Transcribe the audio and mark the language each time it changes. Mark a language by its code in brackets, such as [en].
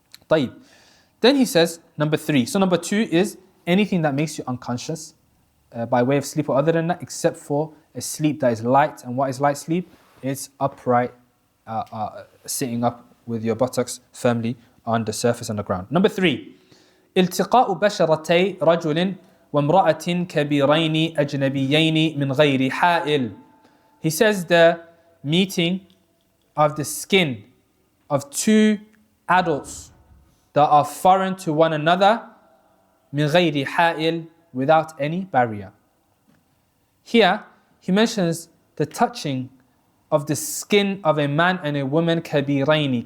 [ar] طيب. [en] Then he says, number 3. So number 2 is anything that makes you unconscious by way of sleep or other than that, except for a sleep that is light. And what is light sleep? It's upright, sitting up with your buttocks firmly on the surface on the ground. Number 3. [ar] التقاء بشرتي رجل وامرأة كبيرين أجنبيين من غير حائل. [en] He says the meeting of the skin of two adults that are foreign to one another, [ar] من غير حائل, [en] without any barrier. Here, he mentions the touching of the skin of a man and a woman, kabiraini.